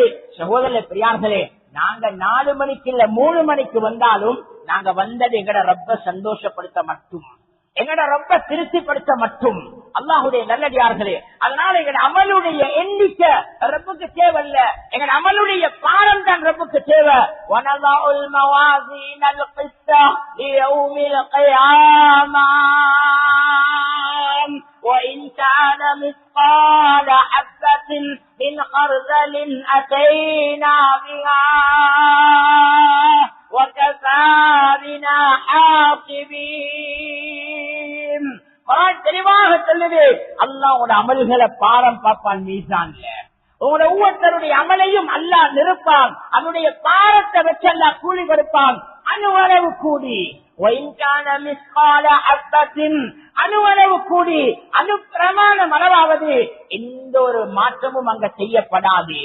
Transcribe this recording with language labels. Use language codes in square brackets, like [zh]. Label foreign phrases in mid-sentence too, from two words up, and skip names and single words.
[ta] சகோதர பெரியார்களே, நாங்க 4 மணிக்கு இல்ல 3 மணிக்கு வந்தாலும் நாங்க வந்தது எங்கட ரப்ப சந்தோஷப்படுத்த மட்டும், எங்கட ரப்ப திருப்திப்படுத்த மட்டும். அல்லாஹுடைய நல்லடியார்களே, அதனால எங்கட அமலுடைய எண்ணிக்கை ரப்புக்கு தேவையில்ல, எங்கட அமலுடைய பாரம் தான் ரப்புக்கு தேவை. [ar] ونضع الموازين القسط ليوم القيامة وإن كان مثقال حبة من خردل أتينا بها وكفى بنا حاسبين. [ta] குர்ஆன் தெளிவாக சொல்லுது, அல்லாஹ்வுடைய அமல்களை பாரம் பார்ப்பான் மீசான்ல. உங்களோட ஒவ்வொருத்தருடைய அமலையும் அல்லாஹ் நிறுப்பான், அதனுடைய பாரத்தை வச்சு அல்லாஹ் கூலி கொடுப்பான். அணுவளவு கூடி அணுவளவு கூடி அணு பிரமாணம் அளவாவது எந்த ஒரு மாற்றமும் அங்க செய்யப்படாது.